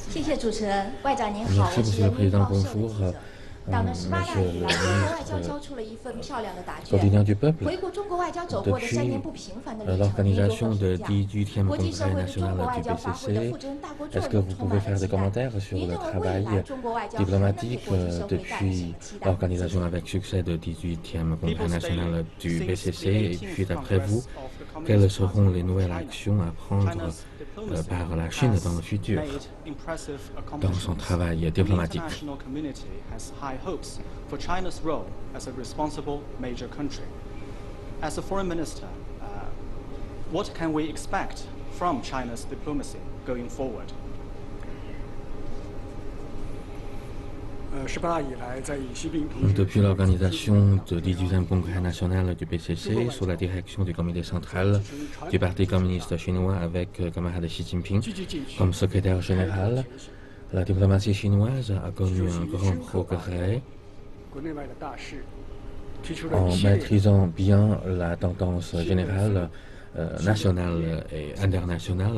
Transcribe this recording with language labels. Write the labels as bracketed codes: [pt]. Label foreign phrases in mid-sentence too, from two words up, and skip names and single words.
[zh] 谢谢主持人，外长您好，我 [fr] Merci, [zh] 是 [fr] Monsieur [zh] 人 [fr] le [zh] 民 [fr] Président, [zh] 日报社的 [fr] bonjour. [zh] 记者。党的18大 [fr] Monsieur [zh] 以 [fr] le [zh] 来，中国外交 [fr] ministre [zh] 交出了一份漂亮的答 [fr] coordinateur [zh] 卷。 [fr] du peuple, [zh] 回顾中国外交走过的3年不平凡的历程，您如何 [fr] l'organisation [zh] 评 [fr] de [zh] 价？ [fr] 18e [zh] 国际社 [fr] Congrès [zh] 会对中国 [fr] national [zh] 外 [fr] du [zh] 交发挥的 [fr] PCC, [zh] 负责任大国作 [fr] est-ce que [zh] 用 [fr] vous [zh] 充 [fr] pouvez [zh] 满 [fr] faire [zh] 了 [fr] des [zh] 期待。 [fr] commentaires sur [zh] 您 [fr] le [zh] 认为未 [fr] travail [zh] 来中国外交还能给 [fr] diplomatique [zh] 国际社会带来什 [fr] depuis [zh] 么期待？ [fr] l'organisation avec succès de 18e Congrès national du PCC? Et puis, d'après vous, quelles seront les nouvelles actions à prendre par la Chine dans le futur dans son travail diplomatique? [en] For China's role as a responsible major country. As a foreign minister, what can we expect from China's diplomacy going forward? [fr] ，Depuis l'organisation du 18e Congrès national du PCC sous la direction du comité central du Parti communiste chinois avec le camarade Xi Jinping comme secrétaire général, la diplomatie chinoise a connu un grand progrès en maîtrisant bien la tendance générale nationale et internationale.